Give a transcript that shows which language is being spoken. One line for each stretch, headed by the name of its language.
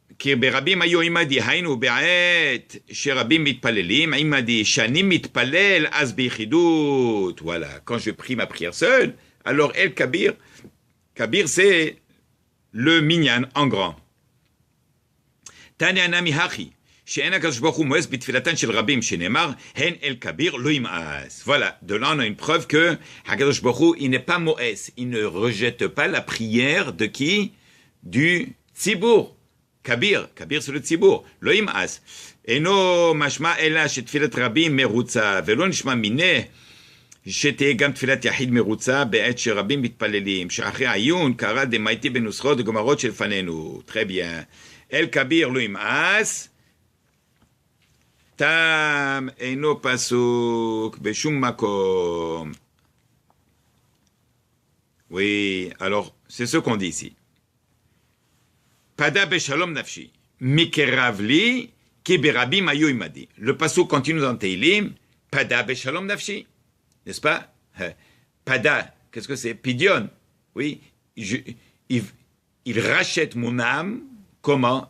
Hebrew: כי ברבים היו עמדי, היינו בעת שרבים מתפללים, עמדי, שאני מתפלל אז ביחידות.
French: Voilà, quand je prie ma prière seule, alors El Kabir, Kabir c'est le minyan en grand.
Hebrew: תניא נמי הכי, שאין הקדוש ברוך הוא מואס בתפילתן של רבים, שנאמר, הן אל כביר לא ימאס.
French: Voilà, de là on a une preuve que הקדוש ברוך הוא, il n'est pas moès, il ne rejette pas la prière de qui? Du ציבור. Kabir, Kabir c'est le ציבור,
Hebrew: לא ימאס. אינו משמע אלא שתפילת רבים מרוצה, ולא נשמע מיניה שתהיה גם תפילת יחיד מרוצה בעת שרבים מתפללים, שאחרי העיון קרא דמייטי בנוסחאות וגמרות שלפנינו.
French: Très bien.
Hebrew: אל כביר לא ימאס, תם אינו פסוק בשום מקום.
French: Oui, alors, c'est ce qu'on dit ici. Pada beshalom nafshi, mikerav li, Ki berabim ayu imadi. Le pasuk continue dans Teilim, pada beshalom nafshi. N'est-ce pas? Pada, qu'est-ce que c'est? Pidion. Oui, il rachète mon âme. Comment?